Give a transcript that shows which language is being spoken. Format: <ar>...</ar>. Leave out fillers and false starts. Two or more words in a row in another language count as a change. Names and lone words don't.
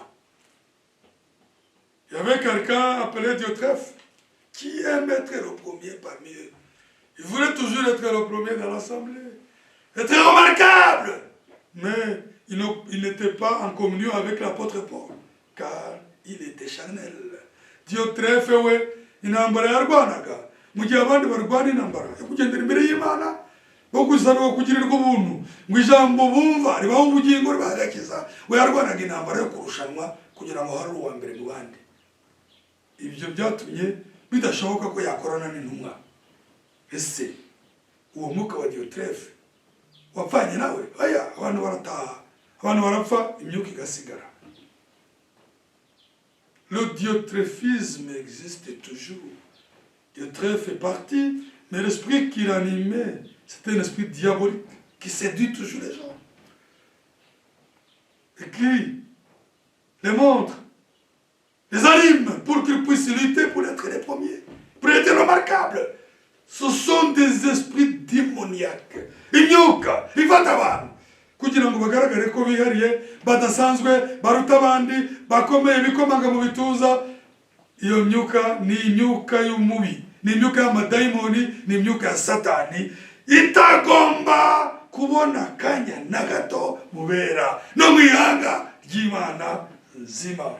<fr>Il y avait quelqu'un appelé Diotrephe qui aime être le premier parmi eux. Il voulait toujours être le premier dans l'assemblée, être remarquable. Mais il n'était pas en communion avec l'apôtre Paul, car il était charnel.</fr> <rw>Diotrephe, we, inambara yarwanaga, mu gihe abandi barwana intambara yo kugendera imbere y'Imana, bo gusaba kugirirwa ubuntu, ngo ijambo bumva ribaho ubugingo ribagakiza, we yarwanaga intambara yo kurushanwa kugira ngo hari uwa mbere mu bandi. Ibyo byatumye bidashoboka ko yakorana n'intumwa. Ese uwo mwuka wa Diotrephe wapfanye nawe? Aya, abantu barataha, abantu barapfa, imyuka igasigara.</rw> <fr>Le diotréphisme existe toujours. Diotrephe est parti, mais l'esprit qui l'animait, c'était un esprit diabolique qui séduit toujours les gens. Et qui les montre, les anime pour qu'ils puissent lutter pour être les premiers, pour être remarquables. Ce sont des esprits démoniaques.</fr> <rw>Imyuka ifata abantu kugira ngo bagaragare ko bihariye, badasanzwe, baruta abandi, bakomeye, bikomanga mu bituza. Iyo myuka ni imyuka y'umubi, ni imyuka y'amadayimoni, ni imyuka ya Satani, itagomba kubona kanya na gato mubera no mu ihanga ry'Imana nzima.</rw>